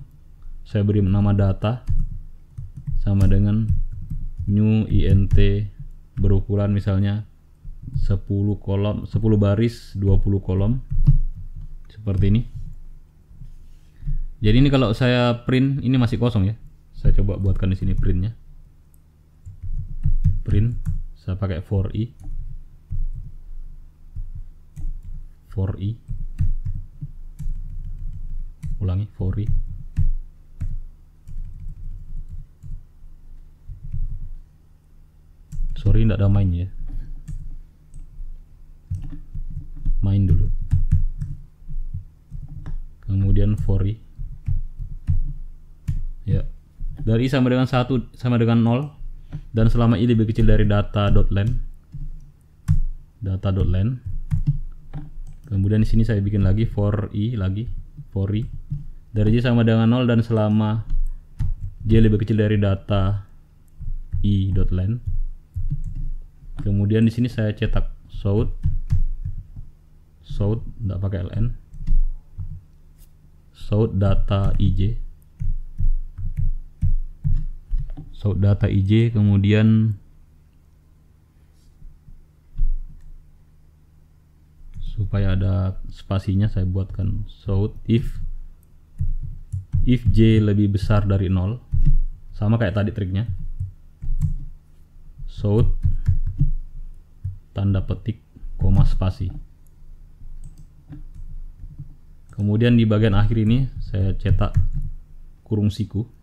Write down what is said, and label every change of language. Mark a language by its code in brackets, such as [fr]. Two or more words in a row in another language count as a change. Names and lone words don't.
[id] Saya beri nama data sama dengan [en] new int [id] berukuran misalnya 10 kolom, 10 baris, 20 kolom. Seperti ini. Jadi ini kalau saya print ini masih kosong ya. Saya coba buatkan di sini printnya. Print, saya pakai for i. For i. Ulangi for i. Sorry tidak ada main ya. Main dulu. Kemudian for i. Ya. Dari i sama dengan 1 sama dengan 0 dan selama i lebih kecil dari data.len. Data.len. Kemudian di sini saya bikin lagi for i lagi, for i. Dari j sama dengan 0 dan selama j lebih kecil dari data i.len. Kemudian di sini saya cetak south tidak pakai ln, south data ij, south data ij. Kemudian supaya ada spasinya saya buatkan south if j lebih besar dari 0, sama kayak tadi triknya, south tanda petik koma spasi. Kemudian di bagian akhir ini saya cetak kurung siku.